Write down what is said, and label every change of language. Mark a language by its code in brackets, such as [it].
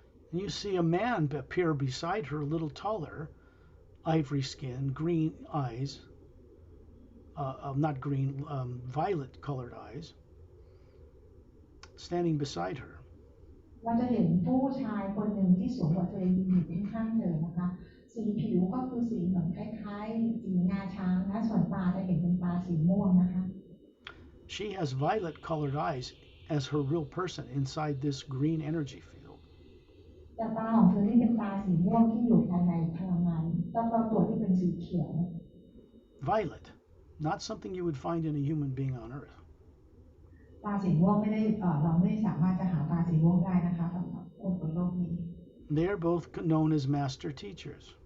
[en] And you see a man appear beside her, a little taller, ivory skin, green eyes, not green, violet colored eyes, standing beside her. [th] เราจะเห็นผู้ชายคนหนึ่งที่สวมหัวเธอยืนอยู่ข้างๆเธอนะคะสีผิวก็คือสีเหมือนคล้ายๆสีงาช้างนะส่วนตาจะเห็นเป็นตาสีม่วงนะคะ [en] She has violet colored eyes as her real person inside this green energy field. [th] แต่ตาของเธอที่เป็นตาสีม่วงที่อยู่ภายในพลังงานรอบๆตัวที่เป็นสีเขียว [en] Violet, not something you would find in a human being on earth. [th] ตาสีม่วงไม่ได้เราไม่สามารถจะหาตาสีม่วงได้นะคะสำหรับคนบนโลกนี้ [en] They are both known as master teachers.